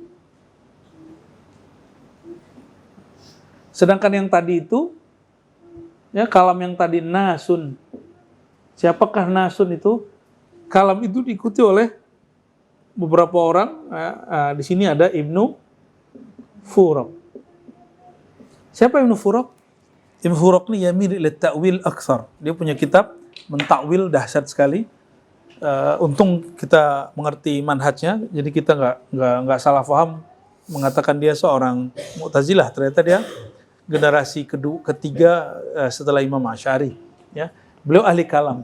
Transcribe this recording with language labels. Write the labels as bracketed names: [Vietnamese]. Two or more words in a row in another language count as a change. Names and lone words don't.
[Indonesian] Sedangkan yang tadi itu, ya kalam yang tadi nasun. Siapakah nasun itu? Kalam itu diikuti oleh beberapa orang. Di sini ada Ibnu Furaq. Siapa Ibnu Furaq? Ibnu Furaq ini [Arabic] يميل إلى التأويل أكثر. [Indonesian] Dia punya kitab mentakwil dahsyat sekali. Untung kita mengerti manhajnya, jadi kita nggak salah paham mengatakan dia seorang Mu'tazilah. Ternyata dia generasi ketiga setelah Imam Asy'ari. Ya, beliau ahli kalam.